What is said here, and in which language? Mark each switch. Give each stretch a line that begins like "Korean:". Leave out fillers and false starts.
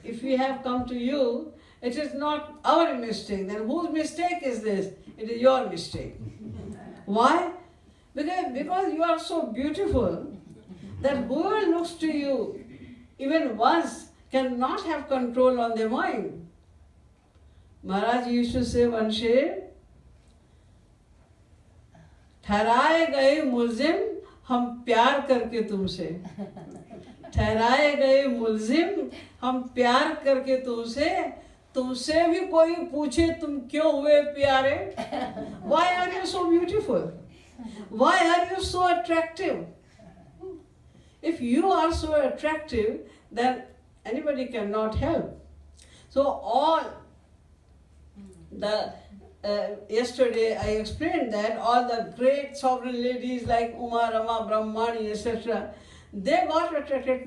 English: If we have come to you, it is not our mistake. Then whose mistake is this? It is your mistake. Why? Because you are so beautiful that whoever looks to you even once cannot have control on their mind. Maharaj used to say one shade,
Hindi: ठहराए गए मुलजिम हम प्यार करके तुमसे, ठहराए गए मुलजिम हम प्यार करके तुमसे भी कोई पूछे तुम क्यों हुए प्यारे?
English: Why are you so beautiful? Why are you so attractive? If you are so attractive, then anybody cannot help. So all the yesterday I explained that all the great sovereign ladies like Uma, Rama, Brahmani, etc., they got attracted.